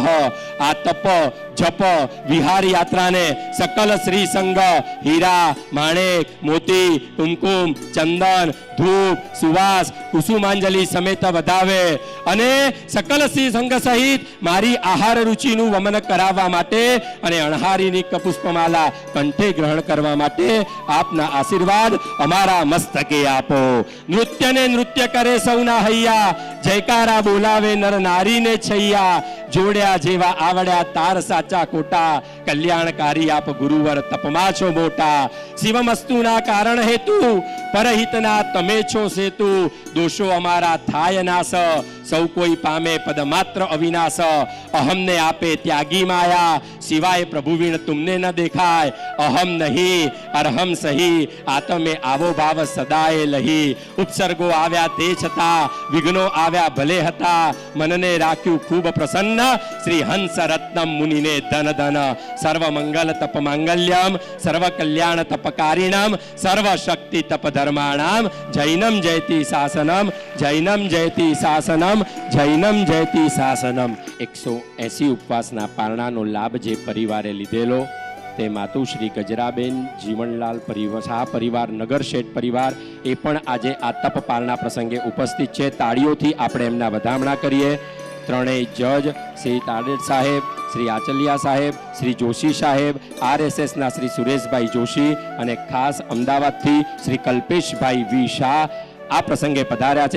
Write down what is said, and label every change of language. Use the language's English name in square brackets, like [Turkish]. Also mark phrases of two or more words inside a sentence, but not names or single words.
[Gujarati] આ તપ જપ વિહાર યાત્રા ને સકલ શ્રી સંઘ હીરા માણેક મોતી કુમકુમ ચંદન ધૂપ સુવાસ કુસુમાંજલિ સમેત વધાવે અને સકલ શ્રી સંઘ સહિત મારી આહાર રુચિનું વમન કરાવા માટે અને અણહારીની કપુષ્પમાળા કંઠે ગ્રહણ કરવા માટે આપના આશીર્વાદ અમારા મસ્તકે આપો। નૃત્ય ને નૃત્ય કરે સૌના હૈયા જયકારા બોલાવે નર નારી ને છૈયા જોડ્યા જેવા આવડ્યા તાર સાચા કોટા કલ્યાણકારી આપ ગુરુવર તપમાં છો મોટા। શિવમસ્તુના કારણ હેતુ પરહિતના તમે છો સેતુ દોષો અમારા થાય નાશ સૌ કોઈ પામે પદ માત્ર અવિનાશ। અહમ ને આપે ત્યાગી માયા સિવાય પ્રભુ વીણ તુમને ન દેખાય। અહમ નહીં અરહમ સહી આત્મે આવો ભાવ સદાએ લહી। ઉપસર્ગો આવ્યા તે છતાં વિઘ્નો આવ્યા ભલે હતા મનને રાખ્યું ખૂબ પ્રસન્ન શ્રી હંસ રત્નમ મુનિ ને ધન ધન। [Sanskrit] सर्व मंगल तप मांगल्यम सर्व कल्याण तपकारिणम सर्व शक्ति तप धर्माणाम जैनम जयति शासनम जैनम जयति शासनम जैनम जयति शासनम। [Gujarati] 180 ઉપવાસના પારણાનો લાભ જે પરિવારે લીધેલો તે માતુશ્રી ગજરાબેન જીવનલાલ પરિવાર શાહ પરિવાર નગર શેઠ પરિવાર એ પણ આજે આ તપ પારણા પ્રસંગે ઉપસ્થિત છે। તાળીઓથી આપણે એમના વધામણા કરીએ। ત્રણેય જજ શ્રી તાડેલ સાહેબ શ્રી આચલિયા સાહેબ શ્રી જોશી સાહેબ આરએસએસના શ્રી સુરેશભાઈ જોશી અને ખાસ અમદાવાદથી શ્રી કલ્પેશભાઈ વી શાહ આ પ્રસંગે પધાર્યા છે।